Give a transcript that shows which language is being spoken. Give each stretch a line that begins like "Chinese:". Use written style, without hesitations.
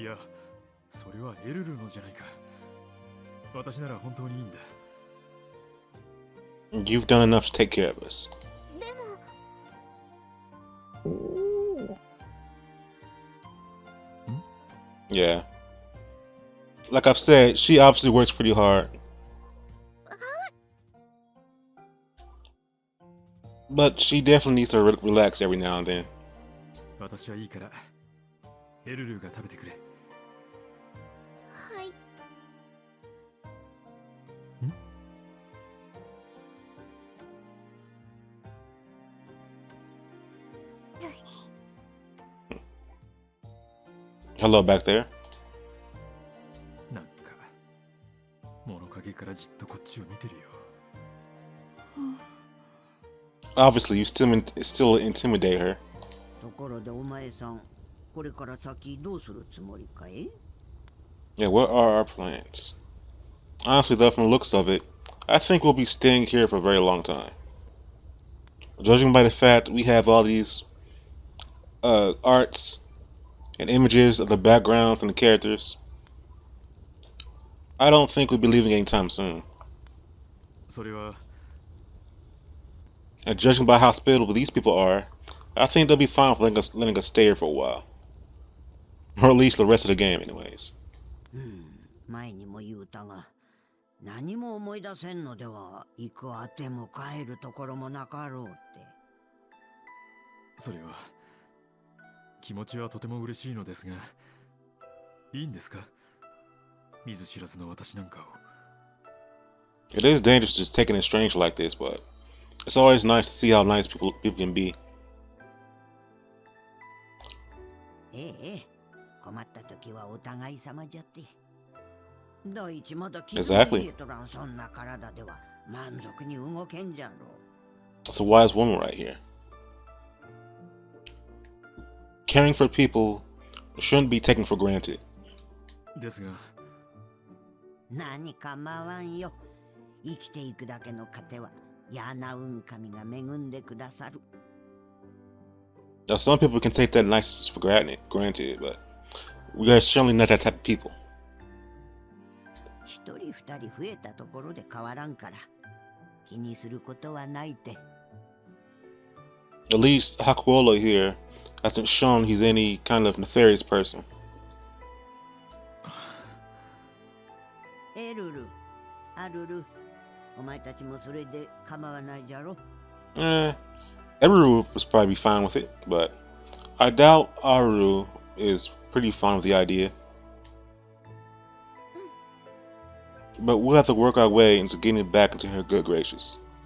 Japanese: いや、それはエルルのじゃないか。私なら本当にいいんだ。
English: You've done enough to take care of us.
Japanese: でも。
English: Yeah. Like I've said, she obviously works pretty hard. But she definitely needs to relax every now and then.
Japanese: 私はいいから、エルルーが食べてくれ。はい。
English: Hello back there.
Japanese: なんか、物陰からじっとこっちを見てるよ。
English: Obviously, you still intimidate her.
Japanese: ところでお前さん、これから先どうするつもりかい？
English: Yeah, what are our plans? Honestly, though, from the looks of it, I think we'll be staying here for a very long time. Judging by the fact we have all these arts and images of the backgrounds and the characters, I don't think we'll be leaving anytime soon.
Japanese: それは
English: And judging by how hospitable these people are, I think they'll be fine with letting us stay here for a while. Or at least the rest of the game, anyways.
Japanese: 前にも言うたが、何も思い出せんのでは行くあても帰るところもなかろうって。それは気持ちはとても嬉しいのですが、いいんですか？見ず知らずの私なんかを。
English: It is dangerous just taking a stranger like this, but it's always nice to see how nice people can be.
Japanese: ええ、困った時はお互い様じゃって。第一まだ傷が癒えとらんそんな体では満足に動けんじゃろう。
English: It's a wise woman right here. Caring for people shouldn't be taken for granted.
Japanese: ですが、何かまわんよ。生きていくだけの糧はヤナウン神が恵んでくださる。
English: Now, some people can take that niceness for granted, but we are certainly not that type of people.
Japanese: 一人二人増えたところで変わらんから気にすることはないって。
English: At least Hakuolo here hasn't shown he's any kind of nefarious person.
Japanese: エルル、アルル、お前たちもそれで構わないじゃろ。
English: Aruruu was probably fine with it, but I doubt Aruruu is pretty fond of the idea. But we'll have to work our way into getting back into her good graces.